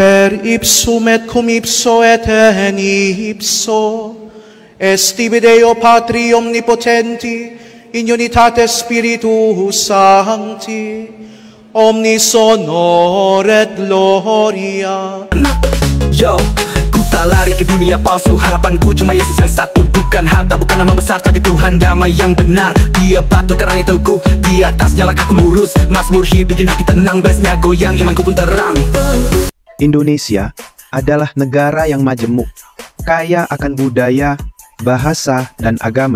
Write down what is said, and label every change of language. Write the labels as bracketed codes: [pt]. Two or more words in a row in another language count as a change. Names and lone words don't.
[la] per ipsum et cum ipso et in ipso, estibi Deo Patri omnipotenti, in unitate Spiritus Sancti, omnis honor et gloria. [id] Yo, ku tak lari ke dunia palsu, harapanku cuma Yesus yang satu. Bukan harta, bukan nama besar, tapi Tuhan damai yang benar. Dia batu karena itu ku di atasnya langkahku lurus. Mazmur hidup bikin hati tenang, bassnya goyang, imanku pun terang. Indonesia adalah negara yang majemuk, kaya akan budaya, bahasa, dan agama.